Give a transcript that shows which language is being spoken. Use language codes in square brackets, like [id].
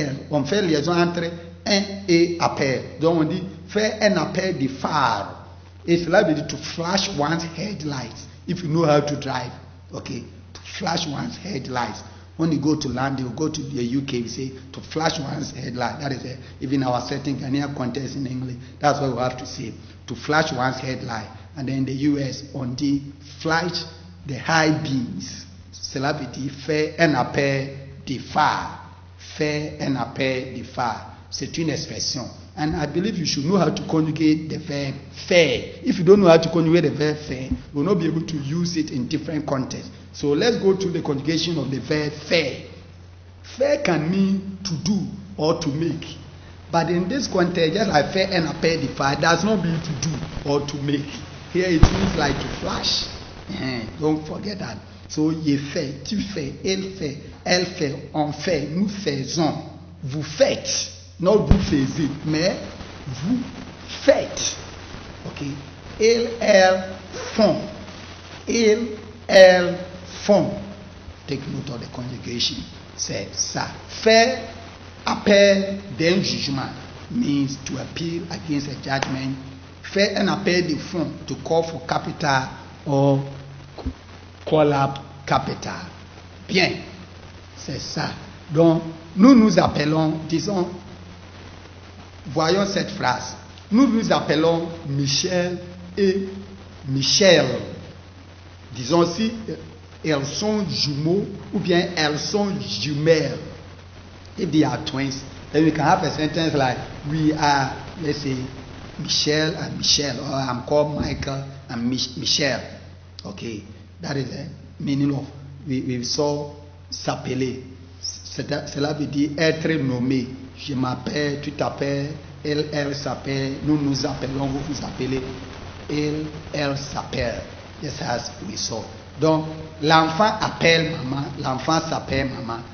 [fr] On fait liaison entre un et appel. Donc on dit faire un appel de phare. Et cela veut dire [en] to flash one's headlights. If you know how to drive, okay, to flash one's headlights. When you go to land, you go to the UK, we say to flash one's headlight. That is even our setting Ghanaian context in English. That's what we have to say, to flash one's headlight. And then in the US, on the flash the high beams. [fr] Cela veut dire faire un appel de phare. Faire un appel de phare. C'est une expression. [en] And I believe you should know how to conjugate the verb faire. If you don't know how to conjugate the verb faire, you will not be able to use it in different contexts. So let's go to the conjugation of the verb faire. Faire can mean to do or to make. But in this context, just like [fr] faire un appel de phare, [en] does not mean to do or to make. Here it means like to flash. Don't forget that. [fr] So, il fait, tu fais, il fait, elle fait, on fait, nous faisons, vous faites. Non, vous faisiez, mais vous faites. Ok? Ils, elles font. Ils, elles font. [en] Take note of the conjugation. [fr] C'est ça. Faire appel d'un jugement [en] means to appeal against a judgment. [fr] Faire un appel de fonds, [en] to call for capital or call up capital. [fr] Bien, c'est ça. Donc, nous appelons, disons, voyons cette phrase. Nous appelons Michel et Michel. Disons si elles sont jumeaux ou bien elles sont jumelles. [en] If they are twins, then we can have a sentence like, we are, let's say, Michel and Michelle, or I'm called Michael and Michelle. Okay, that is the meaning of, we saw s'appeler. [fr] Cela veut dire être nommé. Je m'appelle, tu t'appelles, elle s'appelle, nous nous appelons, vous vous appelez, elle s'appelle. [en] Just as we saw. [fr] Donc, l'enfant appelle maman, l'enfant s'appelle maman.